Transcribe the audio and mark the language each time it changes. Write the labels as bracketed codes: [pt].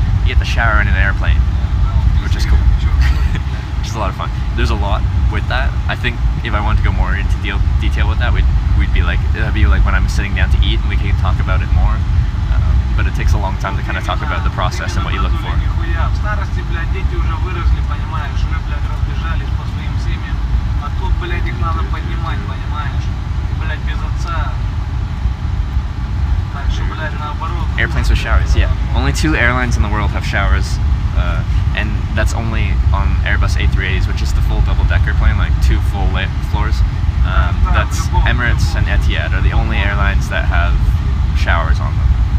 [en] You get to shower in an airplane, which is cool. Which is a lot of fun. There's a lot with that. I think if I wanted to go more into detail with that, it'd be like when I'm sitting down to eat and we can talk about it more. But it takes a long time to kind of talk about the process and what you look for. [ru] Нихуя. В старости, блядь, дети уже выросли, понимаешь, уже, блядь, разбежались по своим семьям. А тут, блядь, их надо поднимать, понимаешь? Блядь, без отца. Так что, блядь, наоборот. [en] Airplanes with showers, yeah. Only 2 airlines in the world have showers, and that's only on Airbus A380s, which is the full double-decker plane, like 2 full floors. That's Emirates and Etihad are the only airlines that have showers on them.